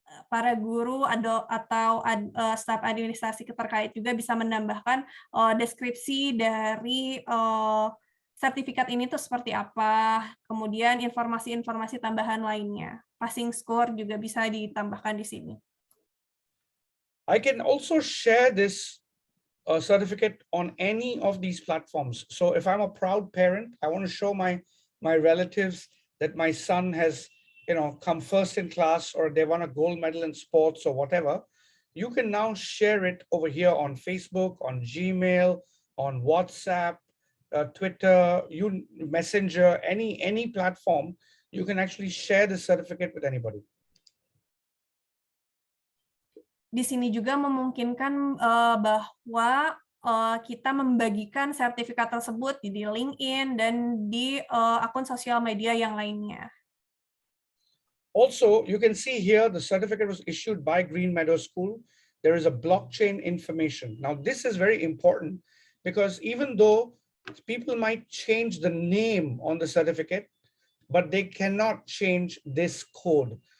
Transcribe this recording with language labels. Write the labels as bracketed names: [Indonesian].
[Indonesian] para guru atau staf administrasi terkait juga bisa menambahkan deskripsi dari sertifikat ini tuh seperti apa, kemudian informasi-informasi tambahan lainnya. Passing score juga bisa ditambahkan di sini. [English] I can also share this certificate on any of these platforms. So if I'm a proud parent, I want to show my relatives that my son has, come first in class, or they won a gold medal in sports or whatever. You can now share it over here on Facebook, on Gmail, on WhatsApp, Twitter, Messenger, any platform. You can actually share the certificate with anybody. [Indonesian] Di sini juga memungkinkan bahwa kita membagikan sertifikat tersebut di LinkedIn dan di akun sosial media yang lainnya. [English] Also, you can see here the certificate was issued by Green Meadows School. There is a blockchain information. Now, this is very important because even though people might change the name on the certificate, but they cannot change this code.